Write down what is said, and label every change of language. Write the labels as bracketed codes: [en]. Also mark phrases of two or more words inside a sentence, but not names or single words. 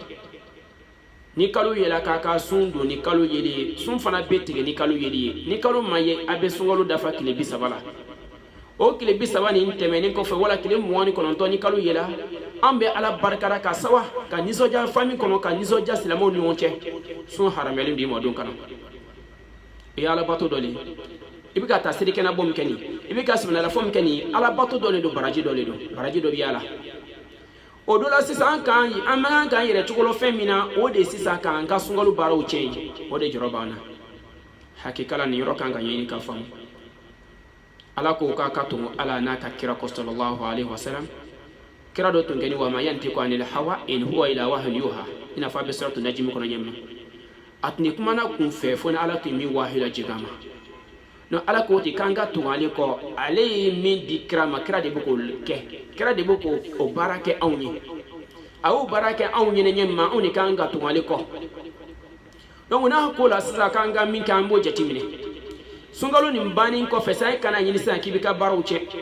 [bm] ni kalo yɛlɛ k'a ka sun don ni kalo yeli ye sun fana bɛ tigɛ ni kalo yeli ye ni kalo ma ye a bɛ sunkalo dafa tile 30 la o tile 30 nin tɛmɛnen kɔfɛ wala tile 29 ni kalo yɛlɛ an bɛ ala barikada ka sawa ka nisɔndiya fami kɔnɔ ka nisɔndiya silamɛw ni ɲɔgɔn cɛ sun haramuyalen do i ma don kana o ye alabato dɔ le i bɛ ka taa selikɛnɛbɔ min kɛ nin i bɛ ka sɛbɛnɛlafɔ min kɛ nin alabato dɔ le do baraji dɔ le do baraji dɔ bɛ y'a la o do la sisan an man kan yɛrɛ cogo la fɛn min na o de sisan k'an ka sunkalo baaraw tiɲɛ ye o de jɔrɔ b'an na hakikala nin yɔrɔ kan ka ɲɛɲini ka faamu ala ko k'a ka tugu ala n'a ka kira kɔ [ar] صلى الله عليه وسلم [bm] kira dɔ tun kɛni [ar] وما ينطق عن الهوى إن هو إلا وحي يوحى [bm] i n'a fɔ a bɛ suratu najimi kɔnɔ ɲɛma a tun ni kumana kun fɛ fo ni ala tun min wahyu la jigin a ma no ala ko ti k'an ka tugu ale kɔ ale ye min di kira ma kira de bɛ k'o kɛ kira de bɛ k'o baara kɛ anw ye a y'o baara kɛ anw ɲɛnɛ ɲɛma anw de k'an ka tugu ale kɔ donc n'a ko la sisan k'an ka min kɛ an b'o jateminɛ sunkalo nin bannen kɔfɛ sa i kana ɲini sisan k'i bɛ ka baaraw cɛ